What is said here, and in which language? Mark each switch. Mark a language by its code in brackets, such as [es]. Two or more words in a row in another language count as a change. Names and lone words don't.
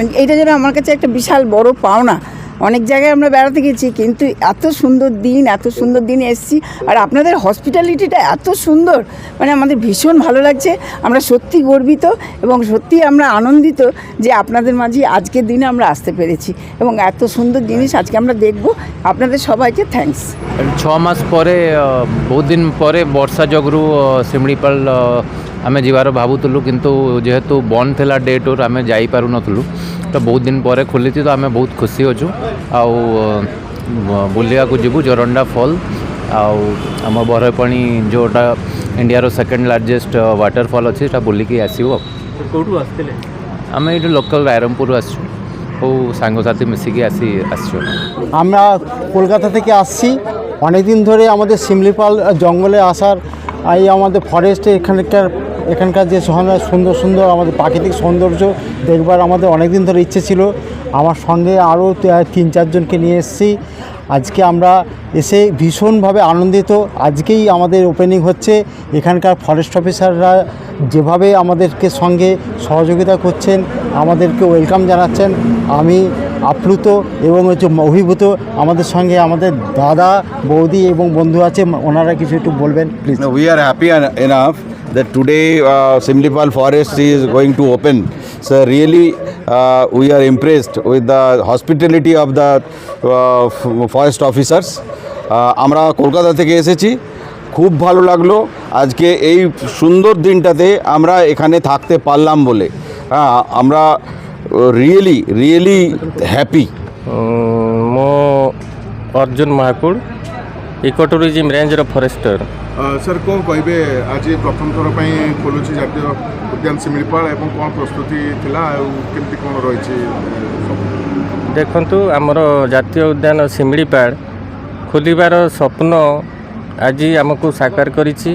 [bn] এইটা যেন আমার কাছে একটা বিশাল বড় পাওনা। অনেক জায়গায় আমরা বেড়াতে গেছি কিন্তু এত সুন্দর দিন এসেছি আর আপনাদের হসপিটালিটিটা এত সুন্দর, মানে আমাদের ভীষণ ভালো লাগছে। আমরা সত্যি গর্বিত এবং সত্যি আমরা আনন্দিত যে আপনাদের মাঝে আজকের দিনে আমরা আসতে পেরেছি এবং এত সুন্দর জিনিস আজকে আমরা দেখব। আপনাদের সবাইকে থ্যাঙ্কস। [or] 6 ମାସ ପରେ ବହୁତ ଦିନ ପରେ ବର୍ଷା ଯୋଗୁଁ ଶିମିଳିପାଳ ଆମେ ଯିବାର ଭାବୁଥିଲୁ କିନ୍ତୁ ଯେହେତୁ ବନ୍ଦ ଥିଲା [en] day tour [or] ଆମେ ଯାଇପାରୁନଥିଲୁ। ତ ବହୁତ ଦିନ ପରେ ଖୋଲିଛି ତ ଆମେ ବହୁତ ଖୁସି ଅଛୁ ଆଉ ବୁଲିବାକୁ ଯିବୁ ଜୋରଣ୍ଡା ଫଲ୍ ଆଉ ଆମ ବରପାଣି ଯେଉଁଟା ଇଣ୍ଡିଆର [en] second largest waterfall [or] ଅଛି ସେଟା ବୁଲିକି ଆସିବୁ। କୋଉଠୁ ଆସିଥିଲେ? ଆମେ ଏଇଠୁ ଲୋକାଲ୍ ରାଇରଙ୍ଗପୁରରୁ ଆସିଛୁ ଆଉ ସାଙ୍ଗସାଥି ମିଶିକି ଆସିଛୁ। [bn] আমরা কলকাতা থেকে আসছি। অনেক দিন ধরে আমাদের শিমলিপাল জঙ্গলে আসার এই আমাদের ফরেস্টে এখানকার যে সুন্দর আমাদের প্রাকৃতিক সৌন্দর্য দেখবার আমাদের অনেক দিন ধরে ইচ্ছে ছিল। আমার সঙ্গে আরও 3-4 জনকে নিয়ে এসেছি। আজকে আমরা এসে ভীষণভাবে আনন্দিত। আজকেই আমাদের ওপেনিং হচ্ছে। এখানকার [en] forest officers [bn] যেভাবে আমাদেরকে সঙ্গে সহযোগিতা করছেন, আমাদেরকে ওয়েলকাম জানাচ্ছেন, আমি আপ্লুত এবং অভিভূত। আমাদের সঙ্গে আমাদের দাদা বৌদি এবং বন্ধু আছে, ওনারা কিছু একটু বলবেন প্লিজ। [en] We are happy enough that today Simlipal Forest is going to open. So really we are impressed with the hospitality of the forest officers. [bn] আমরা কলকাতা থেকে এসেছি, খুব ভালো লাগলো আজকে এই সুন্দর দিনটাতে আমরা এখানে থাকতে পারলাম বলে। আমরা [en] really happy. [or] ମୁଁ ଅର୍ଜୁନ ମହାକୁଡ଼, [en] eco tourism ranger forester. [or] ସାର୍ କ'ଣ କହିବେ, ଆଜି ପ୍ରଥମ ଥର ପାଇଁ ଖୋଲୁଛି ଜାତୀୟ ଉଦ୍ୟାନ ଶିମିଳିପାଳ ଏବଂ କ'ଣ ପ୍ରସ୍ତୁତି ଥିଲା ଆଉ କେମିତି କ'ଣ ରହିଛି? ଦେଖନ୍ତୁ, ଆମର ଜାତୀୟ ଉଦ୍ୟାନ ଶିମିଳିପାଳ ଖୋଲିବାର ସ୍ୱପ୍ନ ଆଜି ଆମକୁ ସାକାର କରିଛି।